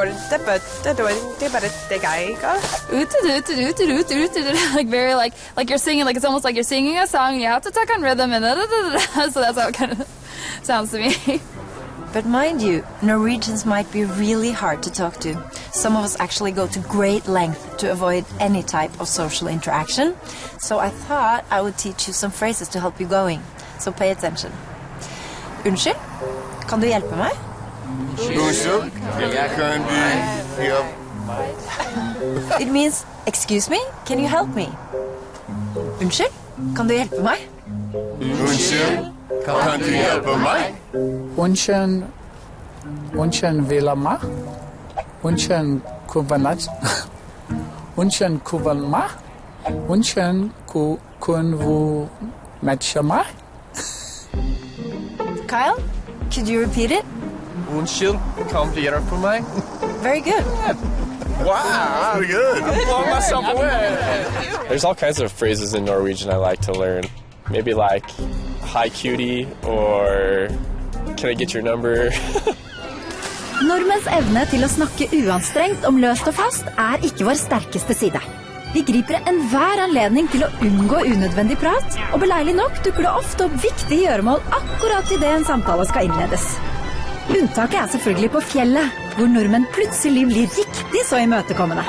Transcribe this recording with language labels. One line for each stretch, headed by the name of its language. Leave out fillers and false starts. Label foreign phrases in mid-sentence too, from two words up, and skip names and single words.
English: very like you're singing, like it's almost like you're singing a song and you have to talk on rhythm and so that's how it kind of sounds to me. But mind you, Norwegians might be really hard to talk to. Some of us actually go to great length to avoid any type of social interaction. So I thought I would teach you some phrases to help you going. So pay attention.
Norwegian: Unnskyld, kan du hjelpe meg? Unnskyld, kan du hjelpe?
English: It means, excuse me, can you help me?
Norwegian: Unnskyld, kan du hjelpe meg? Unnskyld, kan du hjelpe meg? Unnskyld, Vilama? Unchen kuvanaj. Unchen kuvalma. Unchen kunvu matchama.
English: Kyle, could you repeat it?
Norwegian: Unnskyld, kan du gjøre det for meg?
English: Very good. Wow, pretty good. I'm blowing myself away. There's all kinds of phrases in Norwegian I like to learn. Maybe like, hi cutie, or can I get your number?
Norwegian: Nordmenns evne til å snakke uanstrengt om løst og fast ikke vår sterkeste side. Vi griper enhver anledning til å unngå unødvendig prat, og beleilig nok dukker det ofte opp viktige gjøremål akkurat i det en samtale skal innledes. Unntaket selvfølgelig på fjellet, hvor nordmenn plutselig blir riktig så imøtekommende.